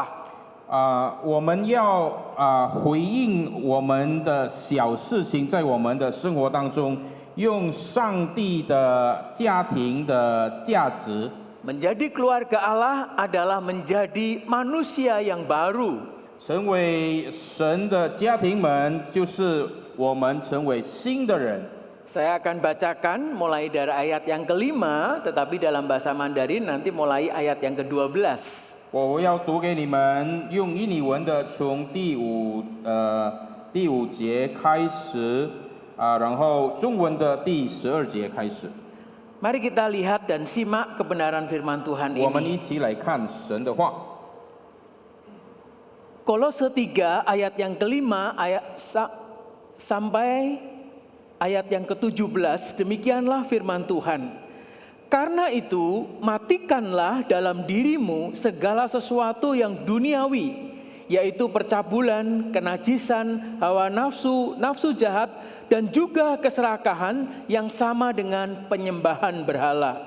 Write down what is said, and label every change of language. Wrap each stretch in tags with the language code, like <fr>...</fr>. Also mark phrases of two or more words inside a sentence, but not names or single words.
<zh>我们要回应我们的小事情，在我们的生活当中，用上帝的家庭的价值。</zh> <id>Menjadi keluarga Allah adalah menjadi manusia yang baru.</id> <zh>成为神的家庭们，就是我们成为新的人。</zh> <id>Saya akan bacakan mulai dari ayat yang kelima, tetapi dalam bahasa Mandarin nanti mulai ayat yang ke-12.</id> <zh>我要读给你们，用印尼文的，从第五节开始，然后中文的第12节开始。</zh> <id>Mari kita lihat dan simak kebenaran firman Tuhan</id> <zh>我们</zh> <id>ini.</id> <zh>一起来看神的话。</zh> <id>Kolose 3 ayat yang kelima sampai ayat yang ke-17, demikianlah firman Tuhan. Karena itu, matikanlah dalam dirimu segala sesuatu yang duniawi, yaitu percabulan, kenajisan, hawa nafsu, nafsu jahat, dan juga keserakahan yang sama dengan penyembahan berhala.</id>